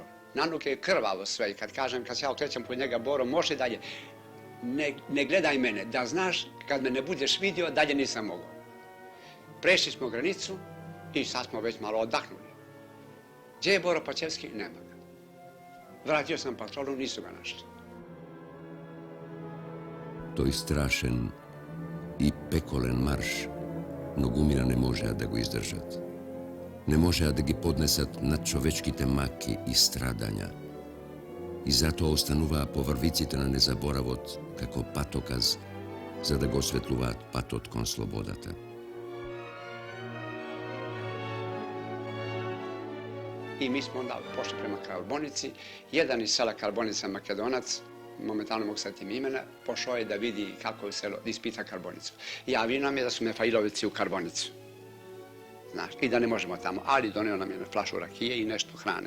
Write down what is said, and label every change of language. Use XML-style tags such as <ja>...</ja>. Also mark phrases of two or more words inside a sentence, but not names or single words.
<sr>Na noge je krvavo sve i kad se ja okrećem po njega, Boro, može dalje. Ne gledaj mene, da znaš, kad me ne budeš vidio, dalje nisam mogao. Prešli smo granicu i sad smo već malo odahnuli. Gdje je Boro Pacijevski? Nema ga. Vratio sam patrolu, nisu ga našli.</sr> <mk>Той страшен и пеколен марш, многумина не можеа да го издржат. Не можеа да ги поднесат надчовечките маки и страдања. И затоа остануваа по врвиците на незаборавот како патоказ, за да го осветлуваат патот кон слободата.</mk> <sr>I mi smo onda pošli prema Karbonici. Jedan iz sela Karbonica, Makedonac, momentalno mogu setim imena, pošao je da vidi kako je selo, da ispita Karbonicu. Javio nam je da su Mefailovici u Karbonicu. Znaš, i da ne možemo tamo, ali doneo nam je flašu rakije i nešto hrane.</sr>